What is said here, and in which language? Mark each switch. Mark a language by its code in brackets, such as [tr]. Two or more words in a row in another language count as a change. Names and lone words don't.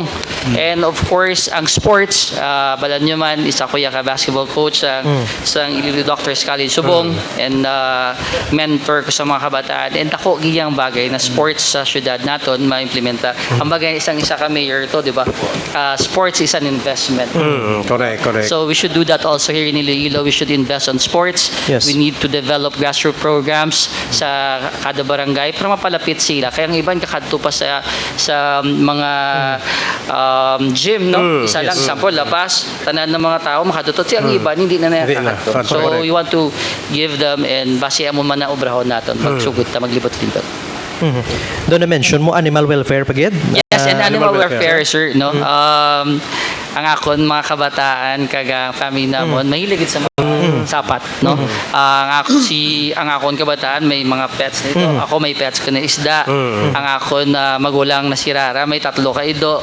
[hil] And of course ang sports, balan nyo man, isa ko ka [en] basketball coach [hil] sa Iloilo Doctors College subong, and mentor ko sa mga kabataan, and dako gid yang bagay na sports sa syudad naton maimplementa. Ang bagay isang isa ka mayor to, di ba? [en] Sports is an investment. Correct. So we should do that also here in Iloilo. We should invest on sports. Yes. We need to develop grassroots programs [hil] sa kada barangay para mapalapit sila. Kaya ang iban kakadto pa sa mga gym, no? Isa lang, example, lapas, tanan ng mga tao makadto. Ang iban hindi na nakakadto. [en] Correct. So we want to give them, [hil] and base mo man na obrahon naton, magsugod ta, maglibot-libot. Doon na-mention mo [en] animal welfare [hil] pagid? [en] Yes, and animal animal welfare, sir, no? [hil] Ang akon mga kabataan kaga family namon mahilig sa mga sapat, no? Ang akon kabataan may mga pets nito. Ako may pets ko na isda. Ang akon magulang na si Rara may 3 ka ido.